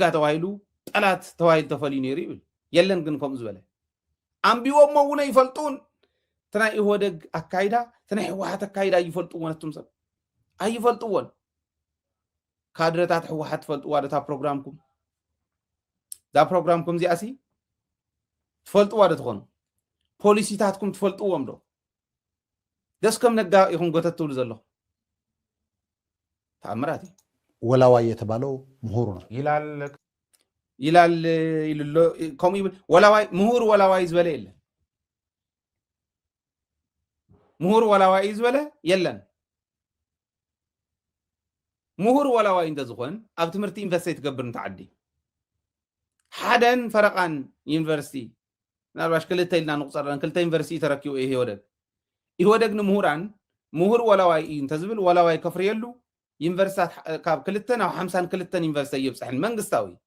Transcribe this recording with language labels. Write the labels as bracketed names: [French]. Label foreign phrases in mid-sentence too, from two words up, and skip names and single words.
[Tigrinya] ተዋሂሉ ጠላት ተዋሂሉ ተፈልዩ ነይሩ ይብል የለን ግን ከምኡ ዝበለ ኣንቢዎሞ እውን ይፈልጡን ተናይ ኢህወደግ ኣካይዳ ተናይ ህወሓት ኣካይዳ ይፈልጡዎን እቱም ሰብ ኣይፈልጡዎን ካድረታት ህወሓት ፈልጥዋ ታ ፕሮግራምኩም ዛ ፕሮግራምኩም እዚኣሲ ትፈልጥዋ ዶ ትኾኑ ፖሊሲታትኩም ትፈልጥዎም ዶ ደስ ከም ነጋ ይኹን ጎተት ትብሉ ዘለኹ ተኣምራት [Amharic] ወላዋይ የተባለው ምሁሩ ነው [Tigrinya] ይላል ይልሎ ከምኡ ይብል ወላዋይ ምሁር ወላዋይ ዝበለ የለን ምሁር ወላዋይ ዝበለ የለን ምሁር ወላዋይ እንተዝኾን ኣብ ትምህርቲ ዩኒቨርሲቲ ትገብር እንተዓዲ ሓደን ፈረቃን ዩኒቨርሲቲ ናልባሽ ክልተ ኢልና ንቁፀረን ክልተ ዩኒቨርሲቲ ተረኪቡ ኢህወደግ ንምሁራን ምሁር ወላዋይ እዩ እንተዝብል ወላዋይ ከፍርየሉ ዩኒቨርሲታት ካብ 2 ናብ 52 ዩኒቨርሲቲ ይብፅሕን መንግስታዊ